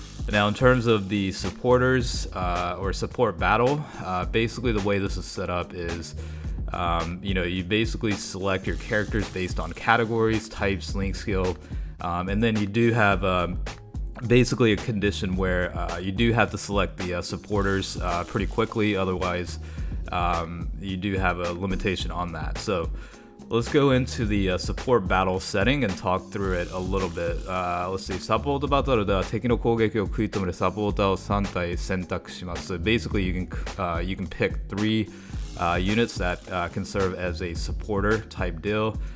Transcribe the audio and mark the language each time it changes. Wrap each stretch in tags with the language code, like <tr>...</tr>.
<en>Now, in terms of the supporters or support battle, basically the way this is set up is you basically select your characters based on categories, types, link skill, and then you do have basically a condition where you do have to select the supporters pretty quickly. Otherwise, you do have a limitation on that. So let's go into the support battle setting and talk through it a little bit. Let's see.</en> <ja>サポートバトルでは敵の攻撃を食い止めるサポーターを3体選択します。</ja> <en>So basically, you can pick 3 units that can serve as a supporter type deal.</en>